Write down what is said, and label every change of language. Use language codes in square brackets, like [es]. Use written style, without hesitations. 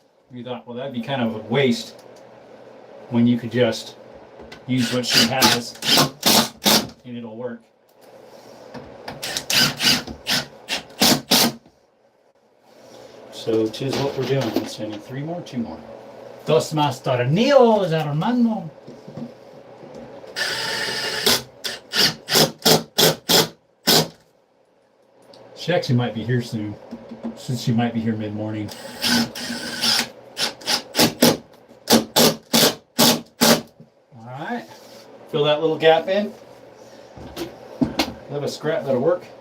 [en] We thought, well, that'd be kind of a waste when you could just use what she has, and it'll work. So, tis what we're doing. Let's see, I need 3 more, 2 more. [es] Dos más tornillos, hermano. [en] She actually might be here soon, since she might be here mid-morning. All right, fill that little gap in. Have a scrap that'll work.